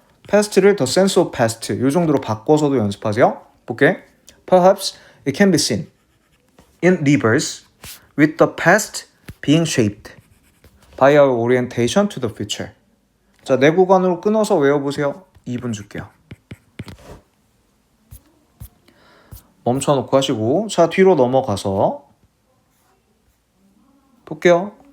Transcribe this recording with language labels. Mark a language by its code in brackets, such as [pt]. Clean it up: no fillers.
[ko] past를 [en] the sense of past [ko] 이 정도로 바꿔서도 연습하세요. 볼게. [en] Perhaps it can be seen in reverse with the past being shaped by our orientation to the future. [ko] 자, 내 구간으로 끊어서 외워보세요. 2분 줄게요. 멈춰놓고 하시고 자 뒤로 넘어가서 볼게요.